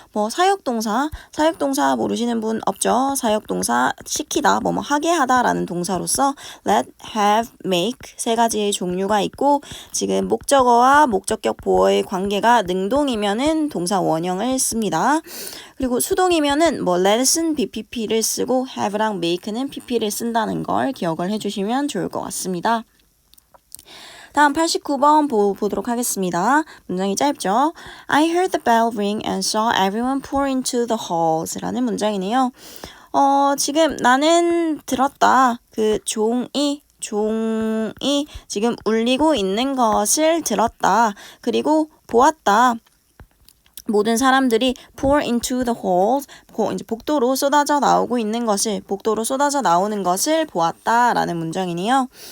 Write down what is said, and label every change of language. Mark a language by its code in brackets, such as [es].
[ko] 사역동사 모르시는 분 없죠? 사역동사 시키다, 하게 하다라는 동사로서 let, have, make 세 가지의 종류가 있고 지금 목적어와 목적격 보어의 관계가 능동이면은 동사 원형을 씁니다. 그리고 수동이면은 let은 BPP를 쓰고 have랑 make는 PP를 쓴다는 걸 기억을 해주시면 좋을 것 같습니다. 다음 89번 보도록 하겠습니다. 문장이 짧죠? [en] I heard the bell ring and saw everyone pour into the halls [ko] 라는 문장이네요. 지금 나는 들었다. 그 종이 지금 울리고 있는 것을 들었다. 그리고 보았다. 모든 사람들이 [en] pour into the hall, [ko] 이제 복도로 쏟아져 나오고 있는 것을, 복도로 쏟아져 나오는 것을 보았다라는 문장이네요.